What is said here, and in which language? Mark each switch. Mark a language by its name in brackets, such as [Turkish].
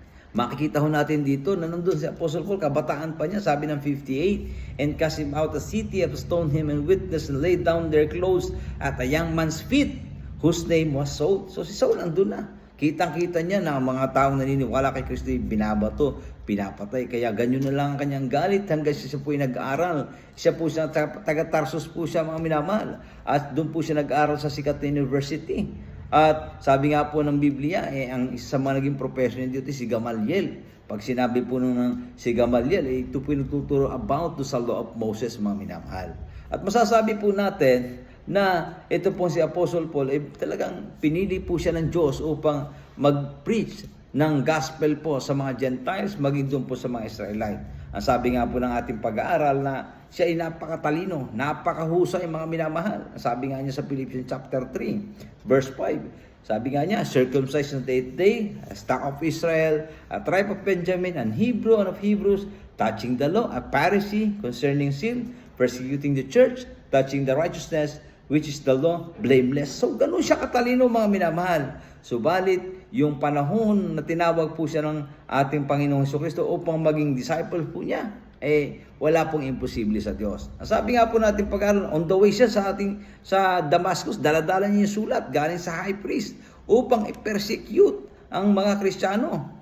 [Filipino] Makikita ho natin dito na nandun si Apostle Paul, kabataan pa niya, sabi ng [English] 58, and cast him out of the city, and stoned him and witness, and laid down their clothes at a young man's feet, whose name was Saul. [Filipino] So si Saul nandun na. Kitang-kita niya na ang mga taong naniniwala kay Kristo binabato, pinapatay. Kaya ganyan na lang ang kanyang galit hanggang siya po ay nag-aaral. Siya po siya, taga-Tarsus po siya, mga minamahal. At doon po siya nag-aaral sa sikat na university. At sabi nga po ng Biblia, ang isa sa mga naging profession dito si Gamaliel. Pag sinabi po nung si Gamaliel, ito po yung nagtuturo about sa law of Moses, mga minamahal. At masasabi po natin na ito po si Apostle Paul, talagang pinili po siya ng Diyos upang mag-preach ng gospel po sa mga Gentiles, maging doon po sa mga Israelite. Ang sabi nga po ng ating pag-aaral na siya ay napakatalino, napakahusay, mga minamahal. Sabi nga niya sa Philippians chapter 3, verse 5. Sabi nga niya, [English] circumcised on the 8th day, a stock of Israel, a tribe of Benjamin, an Hebrew and of Hebrews, touching the law, a Pharisee, concerning sin, persecuting the church, touching the righteousness, which is the law, blameless. [Filipino] So, ganun siya katalino, mga minamahal. Subalit, yung panahon na tinawag po siya ng ating Panginoong Hesukristo upang maging disciple po niya, wala pong imposible sa Diyos. Sabi nga po natin pag-aaral, [English] on the way [Filipino] siya sa Damascus, daladala niya yung sulat galing sa high priest upang i-persecute ang mga Kristiyano.